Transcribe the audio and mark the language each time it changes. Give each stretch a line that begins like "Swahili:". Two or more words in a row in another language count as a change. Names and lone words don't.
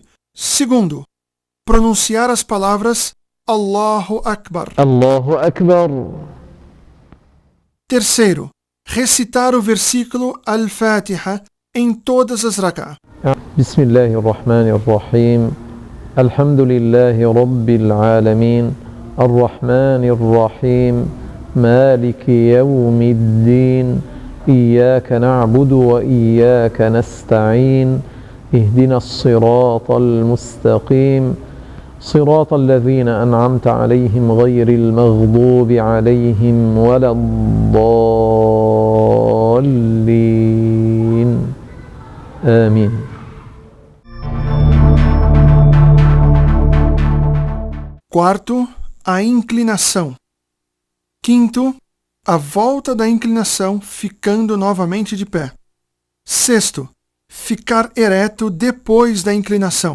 Portuguese: Segundo, pronunciar as palavras
Arabic: الله أكبر. الله أكبر.
Portuguese: Terceiro, recitar o versículo Al-Fatiha em todas as rak'ah.
Arabic: بسم الله الرحمن الرحيم. الحمد لله رب العالمين. الرحمن الرحيم. مالك يوم الدين إياك نعبد وإياك نستعين اهدنا الصراط المستقيم صراط الذين أنعمت عليهم غير المغضوب عليهم ولا الضالين آمين.
Portuguese: Quarto, a inclinação. Quinto, a volta da inclinação, ficando novamente de pé. Sexto, ficar ereto depois da inclinação.